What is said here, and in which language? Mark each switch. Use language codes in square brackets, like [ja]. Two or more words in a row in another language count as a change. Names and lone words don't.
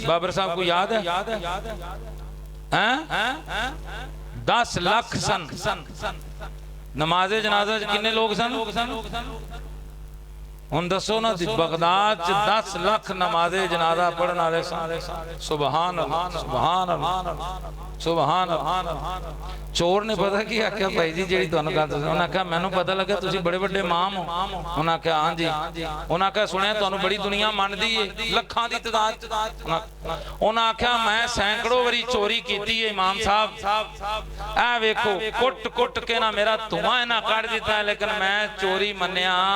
[pa] بابر صاحب کو یاد ہے؟ ہیں 10 لکھ سن. نمازِ جنازہ کنے لوک سن? ہن دسو نا، بغداد چ 10 لکھ نمازِ جنازہ پڑھن والے سن. [ar] سبحان الله، سبحان الله، سبحان الله. [pa] چور نے پتا کی آکھیا، بھائی جی جی تہانوں گل دساں، اونہاں آکھیا مینوں پتا لگا تسیں بڑے بڑے امام ہو. اونہاں آکھیا ہاں جی. اونہاں آکھیا سنیا تہانوں بڑی دنیا مندی ہے، لکھاں دی تعداد. اونہاں آکھیا میں سینکڑوں واری چوری کیتی ہے امام صاحب، اے ویکھو کٹ کٹ کے نا میرا دھواں اینہاں کڈھ دتا ہے، لیکن میں چوری منیا.